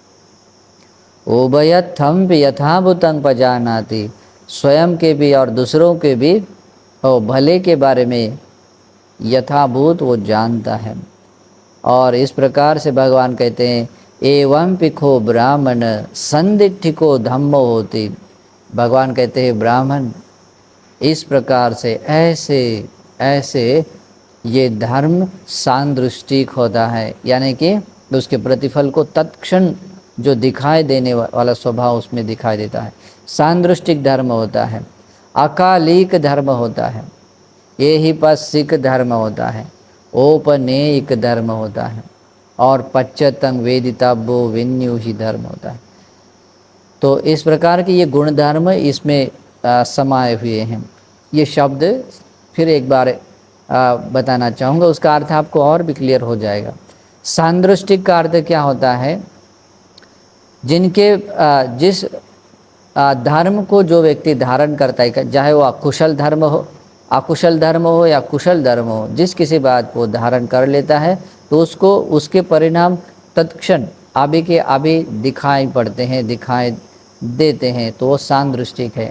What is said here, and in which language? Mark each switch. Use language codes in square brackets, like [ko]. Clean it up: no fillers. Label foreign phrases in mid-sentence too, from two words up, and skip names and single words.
[hi] उभयत्थम भी [pi] यथाभूतं पजानाति, [hi] स्वयं के भी और दूसरों के भी भले के बारे में यथाभूत वो जानता है। और इस प्रकार से भगवान कहते हैं [pi] एवं पिखो ब्राह्मण संदिठिको धम्मो होती, [hi] भगवान कहते हैं ब्राह्मण इस प्रकार से ऐसे ऐसे ये धर्म सांदृष्टिक होता है, यानी कि उसके प्रतिफल को तत्क्षण जो दिखाई देने वाला स्वभाव उसमें दिखाई देता है। सांदृष्टिक धर्म होता है, अकालिक धर्म होता है, ये ही पस्सिक धर्म होता है, औपनेयिक धर्म होता है और [pi] पच्चतंग वेदितव्यो विन्यूही [hi] धर्म होता है। तो इस प्रकार के ये गुण धर्म इसमें समाये हुए हैं। ये शब्द फिर एक बार बताना चाहूँगा, उसका अर्थ आपको और भी क्लियर हो जाएगा। सांदृष्टिक का अर्थ क्या होता है? जिनके जिस धर्म को जो व्यक्ति धारण करता है, चाहे वो अकुशल धर्म हो या कुशल धर्म हो, जिस किसी बात को धारण कर लेता है तो उसको उसके परिणाम तत्क्षण अभी के अभी दिखाई पड़ते हैं, दिखाई देते हैं, तो वो सांदृष्टिक है।